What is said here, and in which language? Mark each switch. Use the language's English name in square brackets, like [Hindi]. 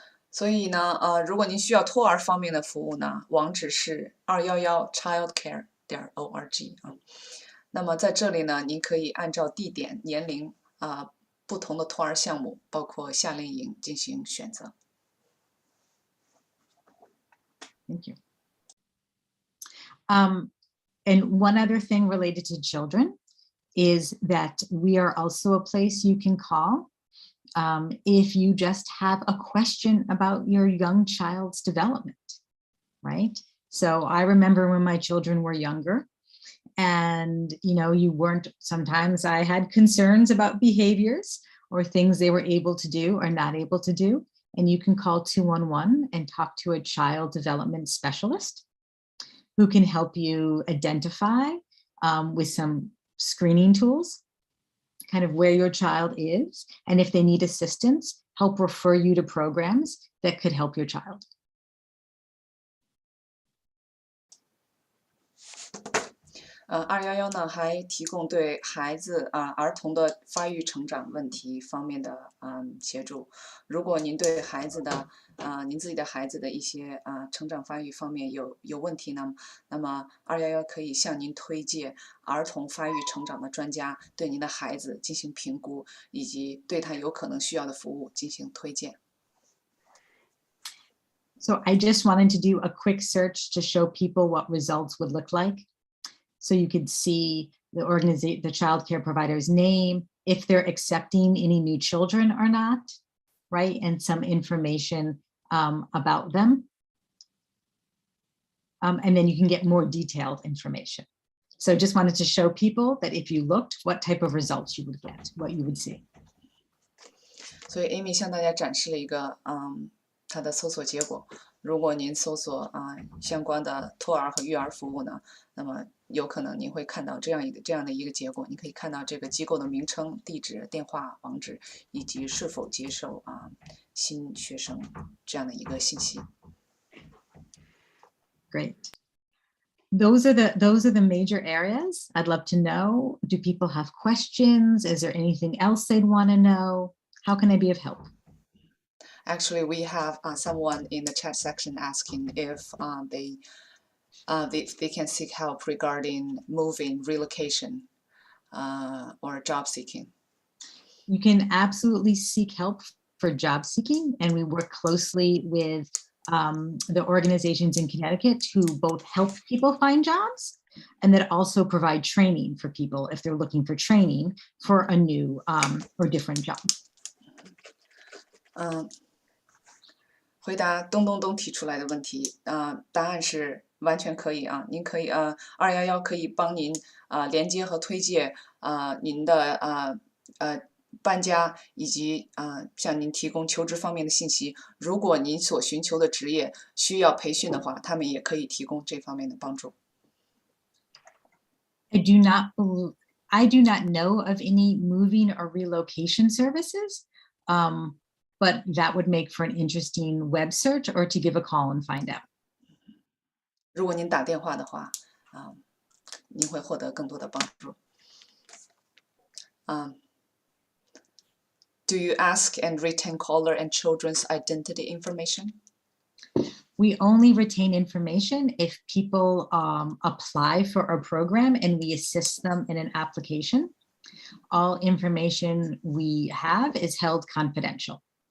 [Chinese] 所以呢，如果您需要托儿方面的服务呢，网址是211childcare.org 那么在这里呢，您可以按照地点、年龄不同的托儿项目，包括夏令营进行选择。 [English] Thank you. And one other thing related to children is that we are also a place you can call if you just have a question about your young child's development, right? So I remember when my children were younger and, sometimes I had concerns about behaviors or things they were able to do or not able to do. And you can call 211 and talk to a child development specialist who can help you identify with some screening tools kind of where your child is, and if they need assistance, help refer you to programs that could help your child. [Chinese] 211呢还提供对孩子儿童的发育成长问题方面的协助。如果您对您自己的孩子的一些成长发育方面有问题呢，那么211可以向您推荐儿童发育成长的专家，对您的孩子进行评估，以及对他有可能需要的服务进行推荐。 [English] So I just wanted to do a quick search to show people what results would look like. So you could see the child care provider's name, if they're accepting any new children or not, right? And some information about them. and then you can get more detailed information. So just wanted to show people that if you looked, what type of results you would get, what you would see. [Chinese] 所以 Amy 向大家展示了一个它的搜索结果。如果您搜索相关的托儿和育儿服务呢，那么有可能您会看到这样的一个结果。你可以看到这个机构的名称、地址、电话、网址以及是否接受新学生这样的一个信息。 [English] Great. Those are the major areas. I'd love to know, do people have questions? Is there anything else they'd want to know? How can I be of help? Actually, we have someone in the chat section asking if they can seek help regarding moving, relocation, or job seeking. You can absolutely seek help for job seeking, and we work closely with the organizations in Connecticut who both help people find jobs and that also provide training for people if they're looking for training for a new or different job. [Chinese] 回答东东东提出来的问题，答案是完全可以啊，您可以211可以帮您连接和推荐您的搬家以及向您提供求职方面的信息。如果您所寻求的职业需要培训的话，他们也可以提供这方面的帮助。 [English] I do not know of any moving or relocation services, but that would make for an interesting web search or to give a call and find out. [Chinese] 如果您打电话的话，您会获得更多的帮助。 [English] Do you ask and retain caller and children's identity information? We only retain information if people apply for a program and we assist them in an application. All information we have is held confidential.